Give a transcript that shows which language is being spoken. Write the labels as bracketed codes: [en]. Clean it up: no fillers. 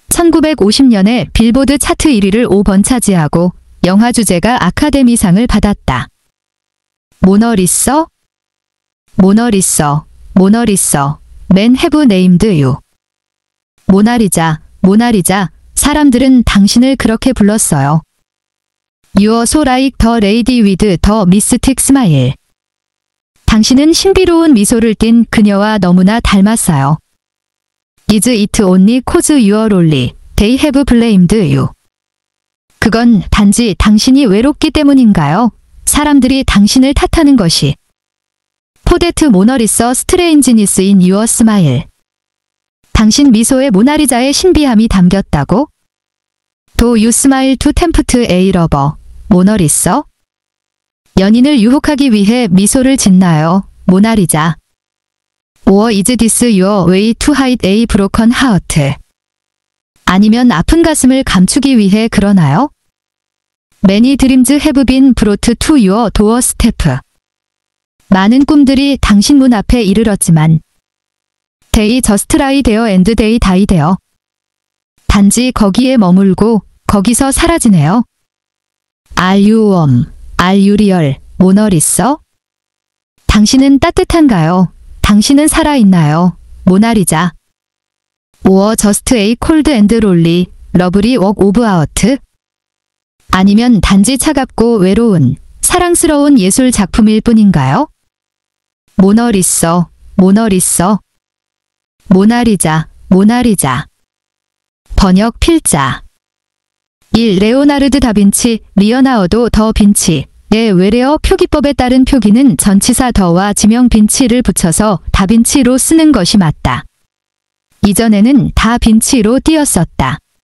[ko] 1950년에 빌보드 차트 1위를 5번 차지하고 영화 주제가 아카데미상을 받았다. 모너리서? [en] 모너리서, 모너리서, 맨 해브 네임드 유. [ko] 모나리자, 모나리자, 사람들은 당신을 그렇게 불렀어요. [en] You are so like the lady with the mystic smile. [ko] 당신은 신비로운 미소를 띤 그녀와 너무나 닮았어요. [en] Is it only cause you are lonely? They have blamed you. [ko] 그건 단지 당신이 외롭기 때문인가요? 사람들이 당신을 탓하는 것이. [en] For that 모너리서 strangeness in your smile. [ko] 당신 미소에 모나리자의 신비함이 담겼다고? [en] Do you smile to tempt a lover? 모너리서? [ko] 연인을 유혹하기 위해 미소를 짓나요? 모나리자. [en] Or is this your way to hide a broken heart? [ko] 아니면 아픈 가슴을 감추기 위해 그러나요? [en] Many dreams have been brought to your doorstep. [ko] 많은 꿈들이 당신 문 앞에 이르렀지만 [en] They just lie there and they die there. [ko] 단지 거기에 머물고 거기서 사라지네요. [en] Are you warm? Are you real? 모너리서? [ko] 당신은 따뜻한가요? 당신은 살아있나요? 모나리자. [en] Or just a cold and lonely, lovely work of art? [ko] 아니면 단지 차갑고 외로운, 사랑스러운 예술 작품일 뿐인가요? 모너리서, 모너리서. 모나리자, 모나리자. 번역 필자. 1. 레오나르드 다빈치, 리어나어도 더 빈치의 외래어 표기법에 따른 표기는 전치사 더와 지명 빈치를 붙여서 다빈치로 쓰는 것이 맞다. 이전에는 다 빈치로 띄었었다.